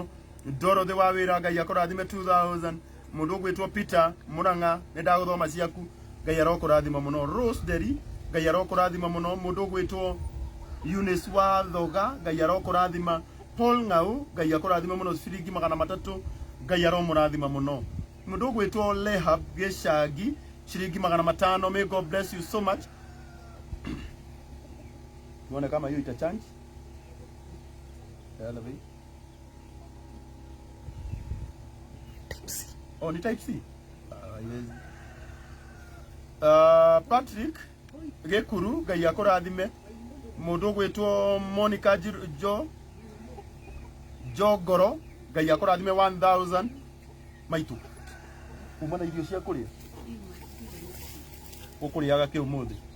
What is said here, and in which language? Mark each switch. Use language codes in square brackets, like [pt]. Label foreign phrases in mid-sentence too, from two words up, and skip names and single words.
[ki] Dorothy wa wĩra, Ngai akũrathime 2000. Mũndũ ũgwĩtwo Peter Muranga, nĩ ndagũthoma ciaku, Ngai arokũrathima mũno. Rose Derry, Ngai arokũrathima mũno. Mũndũ ũgwĩtwo Eunice wa Thoga, Ngai arokũrathima. Paul Ngau, Ngai akũrathima mũno ciringi 300, Ngai aromũrathima mũno. Mũndũ ũgwĩtwo Lehab Gĩcagi, ciringi 500. [en] May God bless you so much. [sw] Tuone kama hiyo itachange. [en] Elevate. Oh, ni type C. Yes. [ki] Patrick Gekuru, Ngai akũrathime. Mũndũ gwĩtwo Monica Jogoro, Ngai akũrathime 1000. Maitu kuma na irio cia kũrĩa ũkũrĩaga kĩ ũmũthĩ?